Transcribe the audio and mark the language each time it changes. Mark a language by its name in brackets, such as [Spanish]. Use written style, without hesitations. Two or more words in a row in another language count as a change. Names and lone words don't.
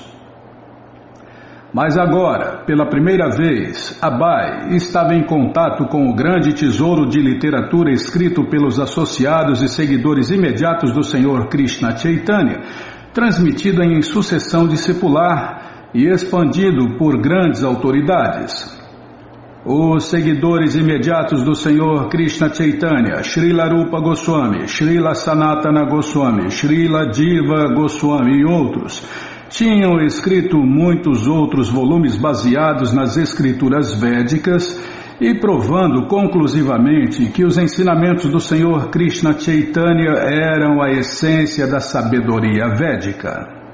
[Portuguese] Mas agora, pela primeira vez, Abai estava em contato com o grande tesouro de literatura escrito pelos associados e seguidores imediatos do Senhor Krishna Chaitanya, transmitido em sucessão discipular e expandido por grandes autoridades. Os seguidores imediatos do Senhor Krishna Chaitanya, Srila Rupa Goswami, Srila Sanatana Goswami, Srila Jiva Goswami e outros, tinham escrito muitos outros volumes baseados nas escrituras védicas e provando conclusivamente que os ensinamentos do Senhor Krishna Chaitanya eram a essência da sabedoria védica.